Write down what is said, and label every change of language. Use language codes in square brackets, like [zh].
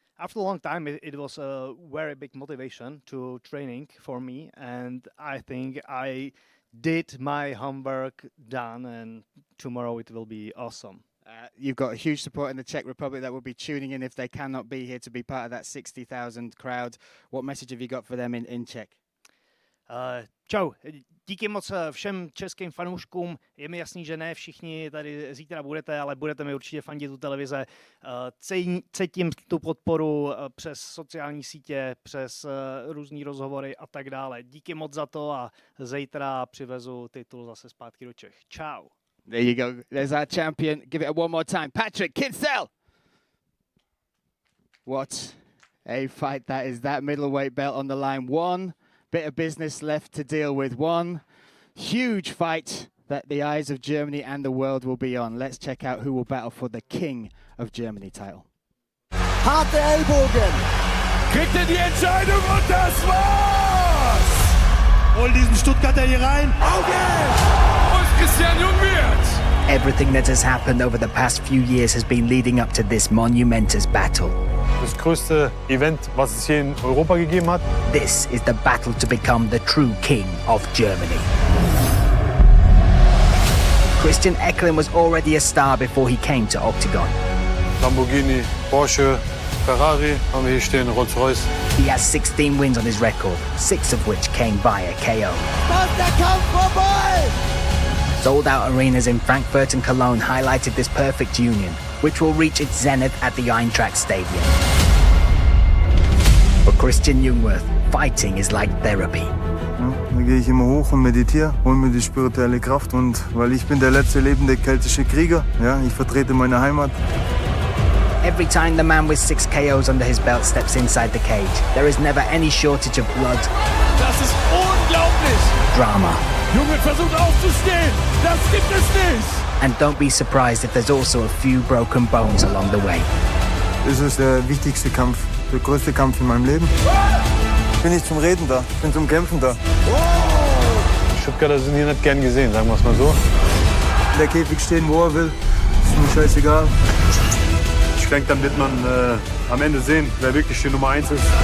[en] After a long time, it was a very big motivation to training for me, and I think I did my homework done, and tomorrow it will be awesome. You've got a huge support in the Czech Republic that will be tuning in if they cannot be here to be part of that 60,000 crowd. What message have you got for them in Czech? [cs] Čau, díky moc všem českým fanouškům. Je mi jasný, že ne všichni tady zítra budete, ale budete mi určitě fandit u televize. Cítím tu podporu přes sociální sítě, přes různý rozhovory a tak dále. Díky moc za to a zítra přivezu titul zase zpátky do Čech. Čau. [en] There you go. There's our champion. Give it one more time. Patrick Kinsel. What a fight that is. That middleweight belt on the line. One bit of business left to deal with. One huge fight that the eyes of Germany and the world will be on. Let's check out who will battle for the King of Germany title. [de] Harte Ellbogen. Kriegt er die Entscheidung und das war's! Hol diesen Stuttgarter hier rein. Auf geht's! Und Christian Jung wird! [en] Everything that has happened over the past few years has been leading up to this monumentous battle. [de] Das größte Event, was es hier in Europa gegeben hat. [en] This is the battle to become the true king of Germany. Christian Eklund was already a star before he came to Octagon. [de] Lamborghini, Porsche, Ferrari haben wir hier stehen, Rolls-Royce. [en] He has 16 wins on his record, 6 of which came via KO. [de] Was der Kampf vorbei! [en] Sold-out arenas in Frankfurt and Cologne highlighted this perfect union, which will reach its zenith at the Eintracht Stadium. For Christian Jungwirth, fighting is like therapy. [de] Ja, da gehe ich immer hoch und meditiere, hole mir die spirituelle Kraft, und weil ich bin der letzte lebende keltische Krieger, ja, ich vertrete meine Heimat. [en] Every time the man with 6 KOs under his belt steps inside the cage, there is never any shortage of blood. [de] Das ist unglaublich! Drama. Jungwirth versucht aufzustehen! Das gibt es nicht! [en] And don't be surprised if there's also a few broken bones along the way. [de] Das ist der wichtigste Kampf, der größte Kampf in meinem Leben. Ich bin nicht zum Reden da, ich bin zum Kämpfen da. Stuttgarter sind hier nicht gern gesehen, sagen wir es mal so. Der Käfig stehen, wo er will, ist mir scheißegal. Ich denke, dann wird man am Ende sehen, wer wirklich die Nummer 1 ist.